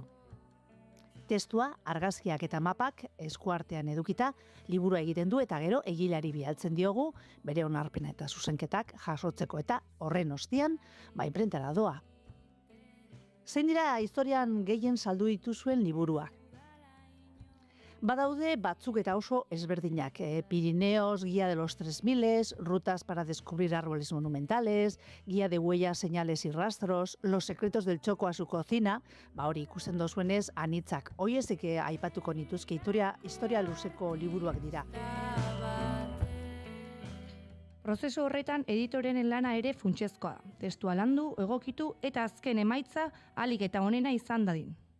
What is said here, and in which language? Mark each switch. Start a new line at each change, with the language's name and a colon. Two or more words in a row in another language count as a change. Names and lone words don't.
Basque: Testua, argazkiak eta mapak eskuartean edukita liburua egiten du eta gero egileari bidaltzen diogu bere onarpena eta zuzenketak jasotzeko eta horren ostian inprentara doa. Zein dira historian gehien saldu dituzuen liburuak? Badaude batzuk eta oso ezberdinak. Pirineos, Guía de los 3000, Rutas para descubrir árboles monumentales, Guía de huellas, señales y rastros, Los secretos del choco a su cocina, hori ikusten dozuenez anitzak. Hoiezek aipatuko nituzke historia luzeko liburuak dira. Prozesu horretan editoren lana ere funtsezkoa. Testua landu, egokitu eta azken emaitza ahalik eta onena izan dadin.